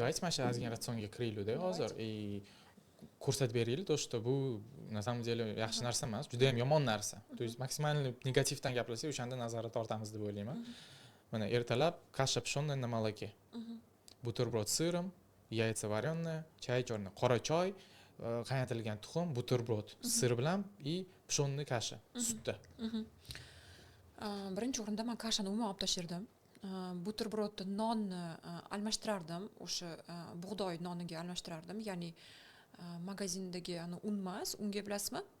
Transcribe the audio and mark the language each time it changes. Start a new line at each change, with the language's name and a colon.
Uzbek: Давайте mana ozgina ratsionga kiraylik-da hozir. Ko'rsatib beraylik, то что bu на самом деле yaxshi narsa emas, juda ham yomon narsa. То есть maksimalniy negativdan gapirsak, o'shanda nazorat tortamiz deb o'ylayman.
Russian: Mana ertalab каша пшённая на молоке.
Uzbek: Бутерброд с сыром, яйца вареные, чай черный, qora choy, qaynatilgan tuxum, buterbrod sir bilan и пшённый kasha sutda. Birinchi o'rinda men kashani umuman olib tashirdim. Buterbrodni nonni almashtirardim, o'sha bug'doy noniga almashtirardim, ya'ni magazindagi un emas, unga bilasizmi?